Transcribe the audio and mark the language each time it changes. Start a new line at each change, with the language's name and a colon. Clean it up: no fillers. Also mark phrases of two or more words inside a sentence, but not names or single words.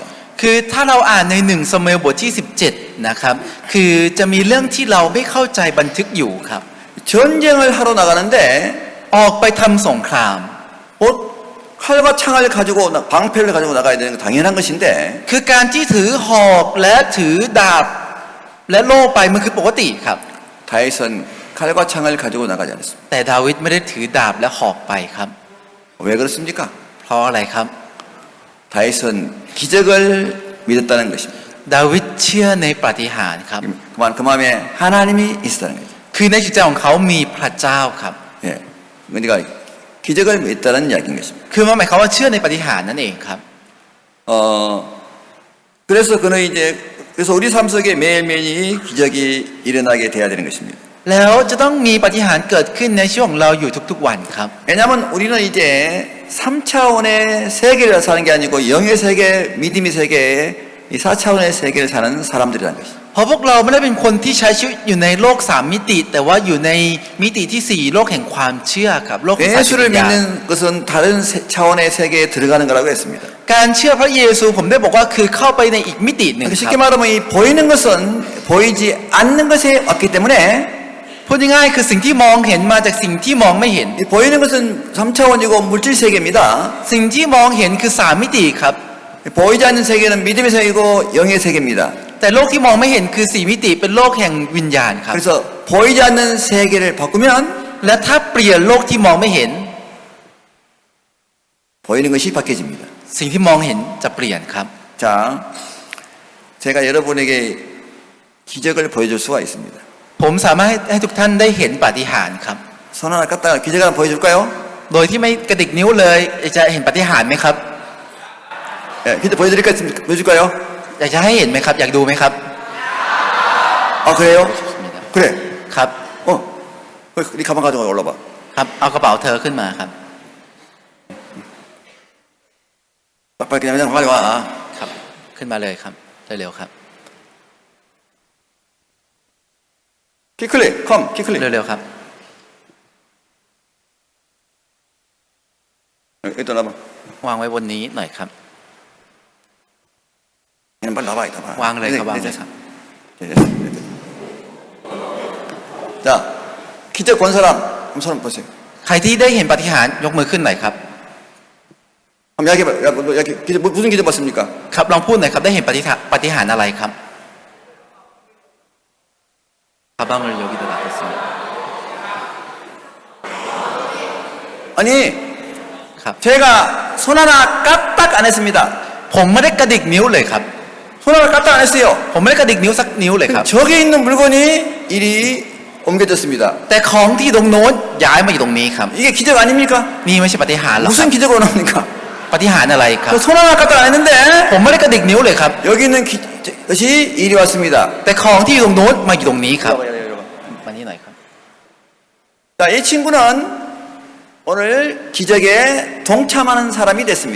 Thai: คือถ้าเราอ่านในหนึ่งซามูเอลบทที่17นะครับคือจะมีเรื่องที่เราไม่เข้าใจบันทึกอยู่ครับ
Korean: 전쟁을 하러 나가는데
Thai: ออกไปทำสงคราม
Korean: 곧 칼과 창을 가지고 방패를 가지고 나가야 되는 거 당연한 것인데
Thai: คือการที่ถือหอกและถือดาบและโล่ไปมันคือปกติครับ
Korean: 다윗은 칼과 창을 가지고 나가지 않았습니다.
Thai: แต่ดาวิดไม่ได้ถือดาบและหอกไปครับ
Korean: 왜 그렇습니까?
Thai: เพราะอะไรครับ
Korean: 다윗은 기적을 믿었다는 것입니다.
Thai: ดาวิดเชื่อในปาฏิหาริย์ครับ
Korean: 그 마음에 하나님이 있었다는 거죠.
Thai: คือในจิตใจของเขามีพระเจ้าครับ
Korean: 예, 그러니까 기적을 믿었다는 이야기인 것입니다.
Thai: คือมันหมายความว่าเชื่อในปาฏิหาริย์นั่นเองครับ
Korean: 그래서 그는 이제 그래서 우리 삶 속에 매일매일이 기적이 일어나게 돼야 되는 것입니다.
Thai: แล้วจะต้องมีปาฏิหาริย์เกิดขึ้นในชีวิตของเราอยู่ทุกๆวันครับ
Korean: 왜냐하면 우리는 이제 3차원의 세계를 사는 게 아니고 영의 세계, 믿음의 세계, 이 4차원의 세계를 사는 사람들이라는 것이죠.
Thai: เพราะพวกเราไม่ได้เป็นคนที่ใช้ชีวิตอยู่ในโลก3มิติ แต่ว่าอยู่ในมิติที่4โลกแห่งความเชื่อครับโลกของสายจิต
Korean: 예수를
Thai: วิญญาณ
Korean: 믿는 것은 다른 차원의 세계에 들어가는 거라고 했습니다.
Thai: การเชื่อพระเยซูผมได้บอกว่าคือเข้าไปในอีกมิติหนึ่ง
Korean: 그러니까
Thai: ครั
Korean: 쉽게
Thai: บ
Korean: 말하면 이 보이는 것은 보이지 않는 것에 왔기 때문에
Thai: พูดง่ายๆคือสิ่งที่มองเห็นมาจากสิ่งที่มองไม่เห็น
Korean: 이 보이는 것은 3차원이고 물질 세계입니다.
Thai: สิ่งที่มองเห็นคือ3มิติครับ
Korean: 보이지 않는 세계는 믿음의 세계이고 영의 세계입니다.
Thai: แต่โลกที่มองไม่เห็นคือ4มิติเป็นโลกแห่งวิญญาณครับ
Korean: 그래서 보이지 않는 세계를 바꾸면
Thai: และถ้าเปลี่ยนโลกที่มองไม่เห็น
Korean: 보이는 것이 바뀌어집니다.
Thai: สิ่งที่มองเห็นจะเปลี่ยนครับ
Korean: 자, 제가 여러분에게 기적을 보여줄 수가 있습니다.
Thai: ผมสามารถให้ทุกท่านได้เห็นปาฏิหาริย์ครับ
Korean: 손 하나 갖다가 기적 하나 보여줄까요?
Thai: โดยที่ไม่กระดิกนิ้วเลยจะเห็นปาฏิหาริย์ไหมครับ
Korean: 예, 기적 보여줄까요?
Thai: อยากจะให้เห็นไหมครับ อยากดูไหมครับ
Korean: 아, 그래요? 그래.
Thai: ครับ
Korean: 네 가방 가져가 올라봐.
Thai: ครับเอากระเป๋าเธอขึ้นมาครับ
Korean: 빨리 그냥 빨리 와.
Thai: ครับขึ้นมาเลยครับเร็วๆครับ
Korean: 키클릭, 컴, 키클릭.
Thai: เร็วๆครับ
Korean: 일단 와봐.
Thai: วางไว้บนนี้หน่อยครับ
Korean: 그냥 빨리 나와, 이따 봐.
Thai: วางเลยครับวางเลยครับ
Korean: 자, 기적 본 사람, 한번 손 보세요.
Thai: ใครที่ได้เห็นปาฏิหาริย์ยกมือขึ้นหน่อยครับ
Korean: 한번 이야기해봐. 기적, 무슨 기적 봤습니까?
Thai: ครับลองพูดหน่อยครับได้เห็นปาฏิหาริย์อะไรครับ
Korean: 가방을 여기다 놔뒀습니다. 아니,
Thai: ครับ
Korean: 제가 손 하나 까딱 안 했습니다.
Thai: ผมไม่ได้กระดิกนิ้วเลยครับ
Korean: 손 하나 까딱 안 했어요.
Thai: ผมไม่ได้กระดิกนิ้วสักนิ้วเลยครับ
Korean: 저기 있는 물건이 이리 옮겨졌습니다.
Thai: แต่ของที่ตรงโน้นย้ายมาอยู่ตรงนี้ครับ
Korean: 이게 기적 아닙니까?
Thai: นี่ไม่ใช่ปาฏิหาริย์หรอกครับ
Korean: 무슨 기적으로 나옵니까?
Thai: ปาฏิหาริย์อะไรครับ
Korean: 손 하나 까딱 안 했는데
Thai: ผมไม่ได้กระดิกนิ้วเลยครับ
Korean: 여기 있는 것이 이리 왔습니다.
Thai: แต่ของที่อยู่ตรงโน้นมาอยู่ตรงนี้ครับ มานี่หน่อยครับ
Korean: 자, 이 친구는 오늘 기적에 동참하는 사람이 됐습니다.